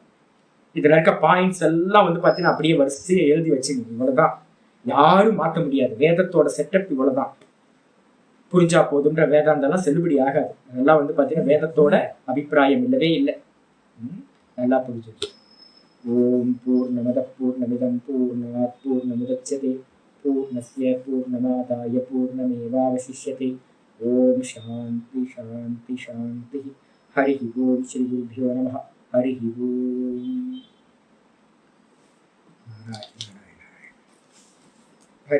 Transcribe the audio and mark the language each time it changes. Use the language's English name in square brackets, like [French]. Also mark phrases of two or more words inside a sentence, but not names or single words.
[Tamil] இதுல இருக்க பாயிண்ட்ஸ் எல்லாம் வந்து பாத்தீங்கன்னா அப்படியே வரிசையை எழுதி வச்சுக்கணும். இவ்வளவுதான், யாரும் மாற்ற முடியாது. வேதத்தோட செட்டப் இவ்வளவுதான். புரிஞ்சா போதுன்ற வேதாந்தெல்லாம் செல்லுபடி ஆகாது. அதெல்லாம் வந்து பாத்தீங்கன்னா வேதத்தோட அபிப்பிராயம் இல்லவே இல்லை. நல்லா புரிஞ்சுது. [Sanskrit] ओम् पूर्णमदः पूर्णमिदं पूर्णात् पूर्णमुदच्यते पूर्णस्य पूर्णमादाय पूर्णमेवावशिष्यते. ओम् शान्ति शान्ति शान्ति. हरि ओम्। श्री गुरुभ्यो नमः। हरि ओम्. हरि ओम्। हरि ओम्.